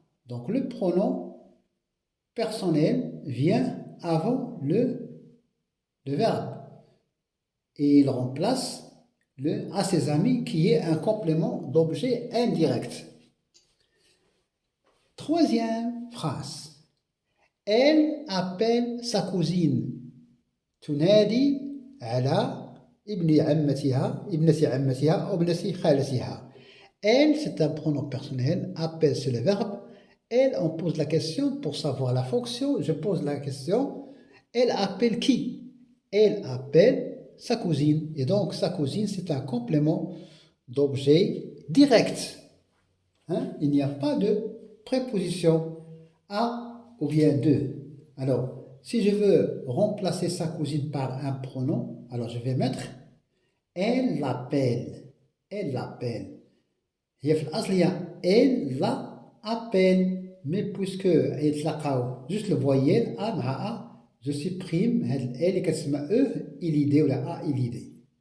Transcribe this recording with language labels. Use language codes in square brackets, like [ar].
[fr] Donc, le pronom personnel vient avant le verbe. Et il remplace le à ses amis qui est un complément d'objet indirect. Troisième phrase. Elle appelle sa cousine. [ar] تنادي على ابن عمتها أو ابنة خالتها. [fr] Elle, c'est un pronom personnel. Appelle, c'est le verbe. Elle, on pose la question pour savoir la fonction. Je pose la question. Elle appelle qui? Elle appelle sa cousine. Et donc, sa cousine, c'est un complément d'objet direct. Il n'y a pas de préposition à ou bien de. Alors, si je veux remplacer sa cousine par un pronom, alors je vais mettre elle l'appelle. Elle l'appelle. [ar] هي في الأصل هي [fr] elle l'appelle. Mais puisque [ar] يتلاقاو جوج الفويال A مع A, [fr] je supprime [ar] هاد ال اللي كتسمى E إليدي ولا A إليدي.